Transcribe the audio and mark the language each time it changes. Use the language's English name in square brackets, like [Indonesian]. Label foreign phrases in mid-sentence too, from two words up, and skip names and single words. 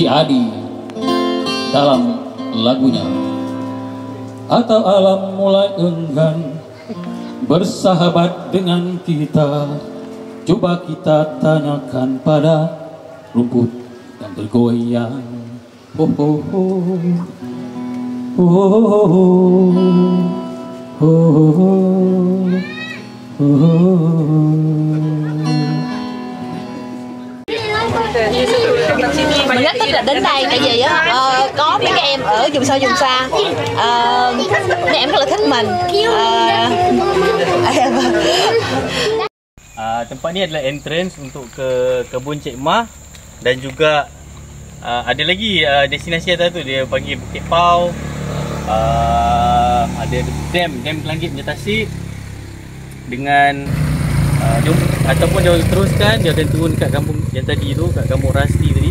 [Indonesian] Adi dalam lagunya. Atau alam mulai enggan bersahabat dengan kita. Coba kita tanyakan pada rumput yang bergoyang. Oh, oh, oh. Oh, oh, oh. Oh, [Vietnamese] Mình rất thích là đến đây tại vì có mấy các em ở vùng sâu vùng xa, mấy em rất là thích mình. [Malay] Tempat ni adalah entrance untuk ke kebun Cik Mah dan juga ada lagi destinasi atas tu dia panggil Bukit Pau. Ada dam Kelangit punya tasik dengan ataupun dia teruskan, dia akan turun kat kampung yang tadi tu, kat kampung Rasti